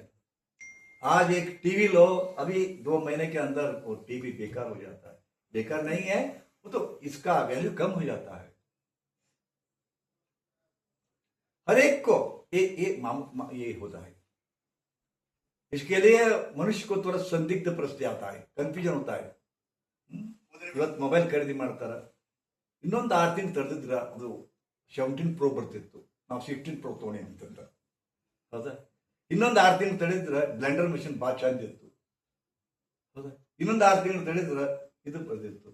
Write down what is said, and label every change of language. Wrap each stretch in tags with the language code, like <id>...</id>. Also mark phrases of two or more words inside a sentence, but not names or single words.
<hi>आज एक टीवी लो, अभी 2 महीने के अंदर वो टीवी बेकार हो जाता है. बेकार नहीं है वो, तो इसका वैल्यू कम हो जाता है. हर एक को ये होता है. इसके लिए मनुष्य को थोड़ा संदिग्ध परिस्थिति आता है, कंफ्यूजन होता है.</hi> <kn>ಇವತ್ತು ಮೊಬೈಲ್ ಖರೀದಿ ಮಾಡ್ತಾರ, ಇನ್ನೊಂದು 6 ತಿಂಗಳು ತಡೆದಿದ್ರ ಅದು 17 Pro ಬರ್ತಿತ್ತು, ನಾವು 16 Pro ತೊಗೊಂಡಿ ಅಂತಂದ್ರ. ಹೌದಾ? ಇನ್ನೊಂದು 6 ತಿಂಗಳು ತಡೆದಿದ್ರ</kn> <en>blender machine</en> <kn>ಭಾಳ ಚಂದ ಇತ್ತು. ಹೌದಾ? ಇನ್ನೊಂದು 6 ತಿಂಗಳು ತಡೆದಿದ್ರ ಇದು ಬರ್ತಿತ್ತು.</kn>